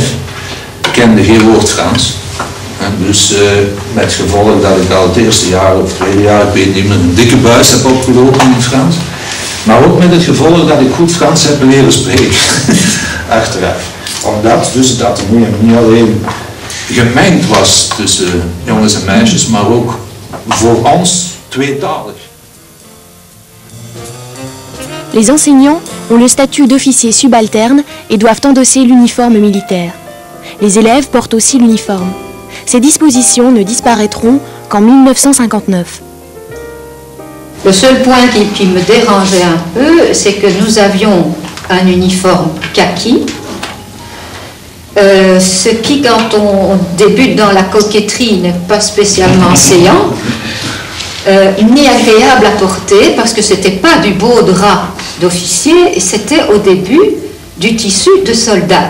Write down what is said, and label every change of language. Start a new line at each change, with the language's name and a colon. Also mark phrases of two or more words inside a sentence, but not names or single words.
Dutch: Ik kende geen woord Frans. Dus met gevolg dat ik al het eerste jaar of tweede jaar, ik weet niet meer, een dikke buis heb opgelopen in het Frans. Maar ook met het gevolg dat ik goed Frans heb leren spreken. Achteraf. Omdat dus het Atheneum niet alleen gemengd was tussen jongens en meisjes, maar ook voor ons tweetalig.
French: Les enseignants ont le statut d'officiers subalternes et doivent endosser l'uniforme militaire. Les élèves portent aussi l'uniforme. Ces dispositions ne disparaîtront qu'en 1959. Le seul point qui me dérangeait un peu, c'est que nous avions un uniforme kaki, ce qui, quand on débute dans la coquetterie, n'est pas spécialement séant, ni agréable à porter, parce que ce n'était pas du beau drap d'officier, et c'était au début du tissu de soldat.